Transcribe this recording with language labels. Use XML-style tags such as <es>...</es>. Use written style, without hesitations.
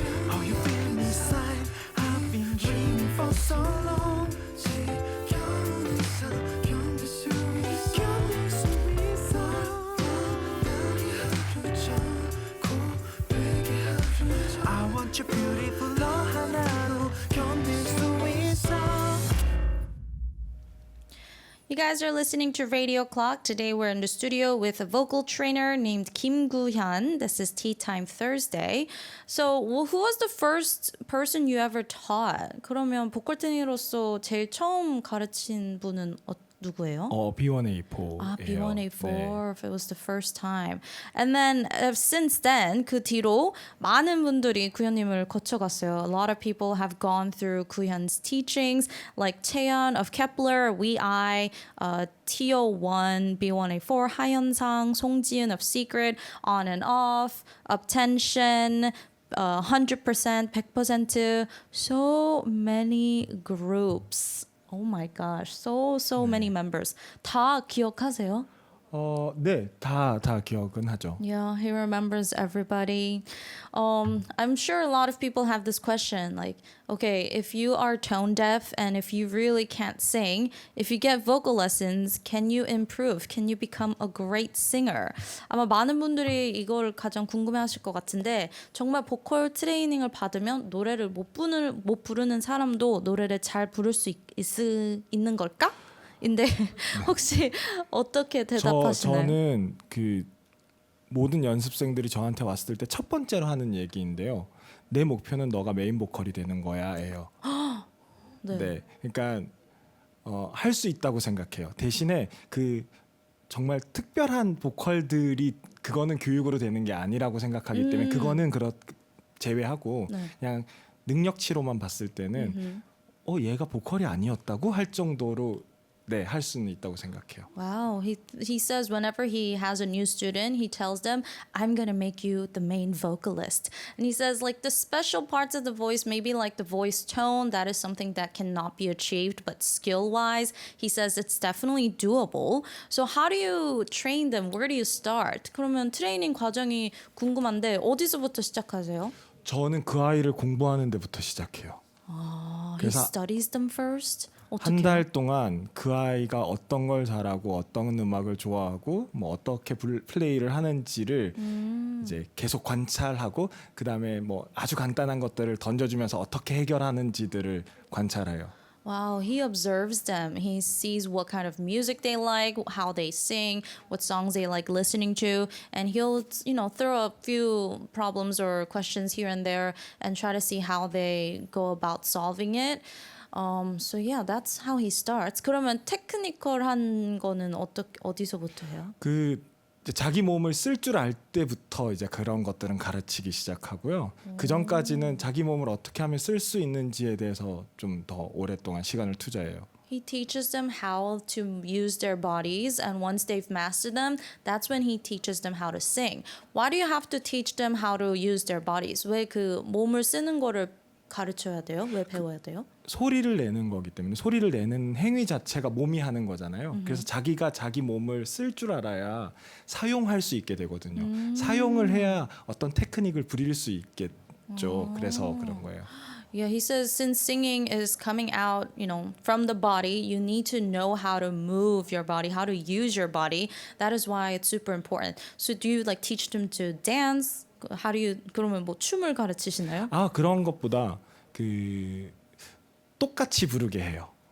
<en>Oh you feel me inside I've been dreaming for so long</en> <ko>지겨운 일상 견딜 수 있어 견딜 수 있어 나의 하루 전 고백의 하루 전</ko> <en>I want you beautiful</en> <ko>너 하나로 견딜 수 있어</ko> <en>You guys are listening to Radio Clock. Today we're in the studio with a vocal trainer named Kim Gu-hyun. This is Tea Time Thursday. So who was the first person you ever taught?</en> <ko>그러면 보컬 트레이너로서 제일 처음 가르친 분은 누구예요? B1A4.</ko> <en>B1A4. If it was the first time. And then since then</en> <ko>그 뒤로 많은 분들이 구현님을 거쳐갔어요.</ko> <en>A lot of people have gone through 구현's teachings like Taeyeon of Kepler, WeI, TO1, B1A4, 하현상, 송지은 of Secret, On and Off, Uptension, 100%, 100%, so many groups. Oh my gosh, so many members.</en> <ko>다 기억하세요? 네, 다 기억은 하죠.</ko> <en>Yeah, he remembers everybody. I'm sure a lot of people have this question like, okay, if you are tone deaf and if you really can't sing, if you get vocal lessons, can you improve? Can you become a great singer?</en> <ko>아마 많은 분들이 이걸 가장 궁금해하실 것 같은데 정말 보컬 트레이닝을 받으면 노래를 못 부르는 사람도 노래를 잘 부를 수 있는 걸까? 인데 혹시 어떻게 대답하시나요? 저는 그 모든 연습생들이 저한테 왔을 때 첫 번째로 하는 얘기인데요. 내 목표는 너가 메인 보컬이 되는 거야예요. 네, 그러니까 할 수 있다고 생각해요. 대신에 그 정말 특별한 보컬들이 그거는 교육으로 되는 게 아니라고 생각하기 때문에 그거는 제외하고 네. 그냥 능력치로만 봤을 때는 얘가 보컬이 아니었다고 할 정도로 네, 할 수는 있다고 생각해요.</ko> <en>Wow, he says whenever he has a new student, he tells them, "I'm gonna make you the main vocalist." And he says like the special parts of the voice, maybe like the voice tone, that is something that cannot be achieved, but skill-wise, he says it's definitely doable. So how do you train them? Where do you start?</en> <ko>그러면 트레이닝 과정이 궁금한데 어디서부터 시작하세요? 저는 그 아이를 공부하는 데부터 시작해요.</ko> <en>He studies them first.</en> <ko>한 달 동안 그 아이가 어떤 걸 잘하고 어떤 음악을 좋아하고 뭐 어떻게 플레이를 하는지를 이제 계속 관찰하고 그다음에 뭐 아주 간단한 것들을 던져주면서 어떻게 해결하는지들을 관찰해요.</ko> <en>Wow, he observes them. He sees what kind of music they like, how they sing, what songs they like listening to, and he'll, throw a few problems or questions here and there and try to see how they go about solving it. So yeah, that's how he starts.</en> <ko>그러면 테크니컬한 거는 어디서부터 해요? 그 이제 자기 몸을 쓸 줄 알 때부터 이제 그런 것들은 가르치기 시작하고요. 그 전까지는 자기 몸을 어떻게 하면 쓸 수 있는지에 대해서 좀 더 오랫동안 시간을 투자해요.</ko> <en>He teaches them how to use their bodies, and once they've mastered them, that's when he teaches them how to sing. Why do you have to teach them how to use their bodies?</en> <ko>왜 그 몸을 쓰는 거를 가르쳐야 돼요? 왜 배워야 돼요? 소리를 내는 거기 때문에 소리를 내는 행위 자체가 몸이 하는 거잖아요. 그래서 자기가 자기 몸을 쓸 줄 알아야 사용할 수 있게 되거든요. 사용을 해야 어떤 테크닉을 부릴 수 있겠죠. 그래서 그런 거예요.</ko> <en>Yeah, he says since singing is coming out, from the body, you need to know how to move your body, how to use your body. That is why it's super important. So do you like teach them to dance? How do you</en> <ko>그러면 뭐 춤을 가르치시나요? 그런 것보다 그 똑같이 부르게 해요.</ko>